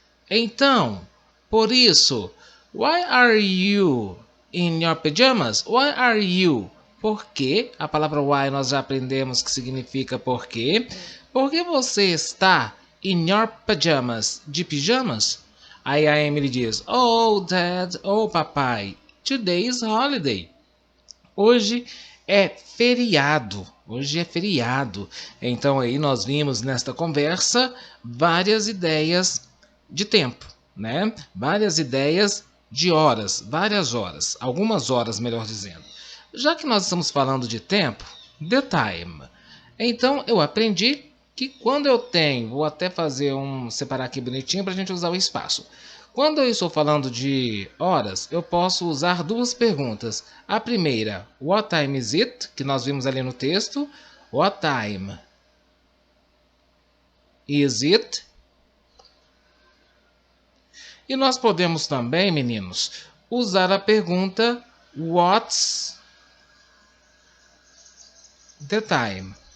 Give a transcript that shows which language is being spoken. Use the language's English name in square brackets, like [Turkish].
[Portuguese] Então, por isso, [English] why are you in your pajamas? Why are you? [Portuguese] Por quê? A palavra why nós já aprendemos que significa por quê. Por que você está [English] in your pajamas? [Portuguese] De pijamas? Aí a Emily diz, [English] oh, Dad, [Portuguese] oh, papai, [English] today is holiday. [Portuguese] Hoje é feriado. Hoje é feriado. Então aí nós vimos nesta conversa várias ideias de tempo, né? Várias ideias de horas, várias horas, algumas horas, melhor dizendo. Já que nós estamos falando de tempo, the time. Então eu aprendi que quando eu tenho, vou até separar aqui bonitinho para a gente usar o espaço. Quando eu estou falando de horas, eu posso usar duas perguntas. A primeira, [English] what time is it? [Portuguese] Que nós vimos ali no texto. [English] What time is it? [Portuguese] E nós podemos também, meninos, usar a pergunta [English] what's the time?